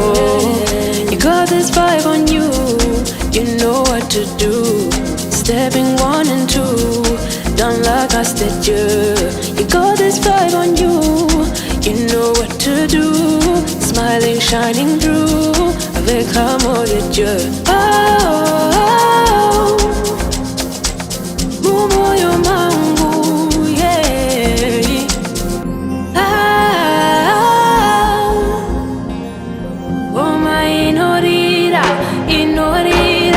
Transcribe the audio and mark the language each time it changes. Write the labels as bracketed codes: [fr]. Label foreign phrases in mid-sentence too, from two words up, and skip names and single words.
[en] You got this vibe on you, you know what to do. Stepping 1 and 2, don't like us that you got this vibe on you, you know what to do. Smiling, shining through [fr] avec l'amour de Dieu. [sn] Moyo wangu, yeah. Oma inorira, inorira.